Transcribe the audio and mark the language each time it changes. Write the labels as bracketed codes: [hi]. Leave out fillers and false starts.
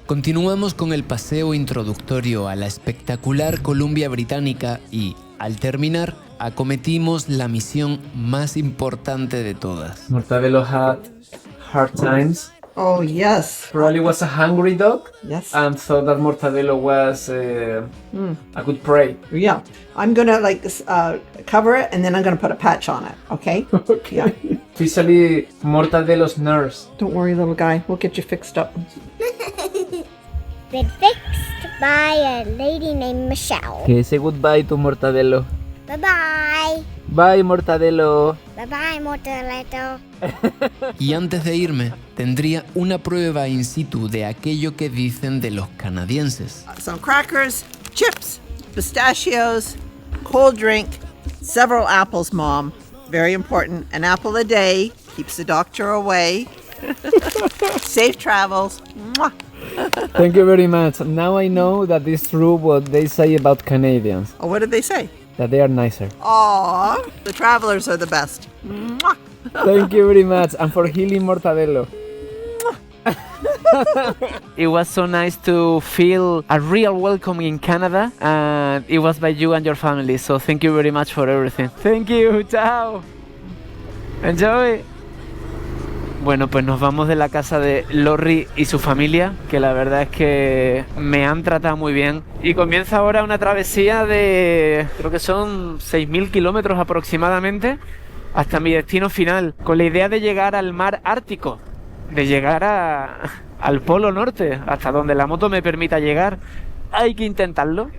[es] Continuamos con el paseo introductorio a la espectacular Columbia Británica y, al terminar, acometimos la misión más importante de todas. [en] Mortadelo had hard times Oh, yes. Probably was a hungry dog. Yes. And thought that Mortadelo was a good prey. Yeah. I'm going to cover it and then I'm going to put a patch on it. Okay? Okay. Yeah. Officially, Mortadelo's nurse. Don't worry, little guy. We'll get you fixed up. Been fixed by a lady named Michelle. Okay, say goodbye to Mortadelo. Bye-bye. Bye, Mortadelo. Bye-bye, Mortadelo. [es] Y antes de irme, tendría una prueba in situ de aquello que dicen de los canadienses. [en] Some crackers, chips, pistachios, cold drink, several apples, Mom. Very important. An apple a day keeps the doctor away. Safe travels. Mwah. Thank you very much. Now I know that it's true what they say about Canadians. Oh, what did they say? That they are nicer. Aw, the travelers are the best. Mwah. Thank you very much. And for healing Mortadelo. It was so nice to feel a real welcome in Canada, and it was by you and your family, so thank you very much for everything. Thank you, ciao. Enjoy. [es] Bueno, pues nos vamos de la casa de Lorri y su familia, que la verdad es que me han tratado muy bien. Y comienza ahora una travesía de, creo que son 6.000 kilómetros aproximadamente, hasta mi destino final, con la idea de llegar al mar Ártico, de llegar al Polo Norte, hasta donde la moto me permita llegar. Hay que intentarlo.